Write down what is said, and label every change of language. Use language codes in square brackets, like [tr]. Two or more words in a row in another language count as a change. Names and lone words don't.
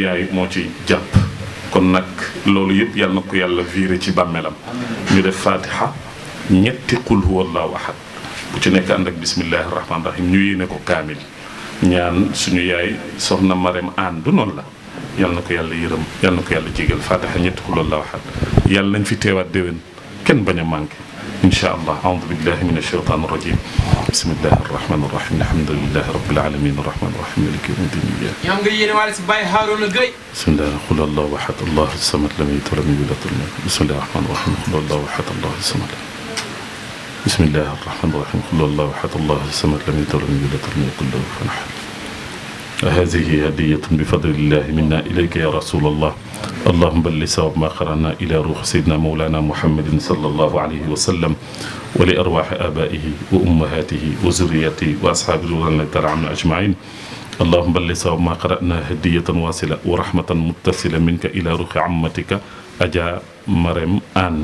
[wo] yaay moo ci jàpp kon nag loolu yëpp yal na ko yàlla viré ci bàmmeelam ñu def fatiha ñetti [ar] قل هو الله أحد [wo] bu ci nekk ànd ak [ar] بسم الله الرحمن الرحيم [wo] ñu yéene ko kaamil ñaan suñu yaay soxna Marème Anne du noonu la yal na ko yàlla yërëm yal na ko yàlla jégal fatiha ñetti [ar] قل هو الله أحد [wo] yàlla nañ fi teewaat déwén kenn bañ a manqué [ar] إن شاء الله أعوذ بالله من الشيطان الرجيم بسم الله الرحمن الرحيم الحمد لله رب العالمين الرحمن الرحيم مالك يوم الدين إياك [wo] ñam nga yéene waale si Baye Harouna Gueye [ar] بسم الله قل الله أحد الله الصمد لم يلد ولم يولد ولم يكن بسم الله الرحمن الرحيم قل الله أحد الله الصمد بسم الله الرحمن الرحيم قل الله أحد الله الصمد لم يلد ولم يولد ولم يكن له كفوا أحد هذه هدية بفضل الله منا إليك يا رسول الله اللهم بلغ ثواب ما قرأنا إلى روح سيدنا مولانا محمد صلى الله عليه وسلم ولأرواح آبائه وأمهاته وذريته وأصحاب رضوان الله تعالى عنهم أجمعين اللهم بلغ ثواب ما قرأنا هدية واصلة ورحمة متصلة منك إلى روح عمتك أجا مريم آن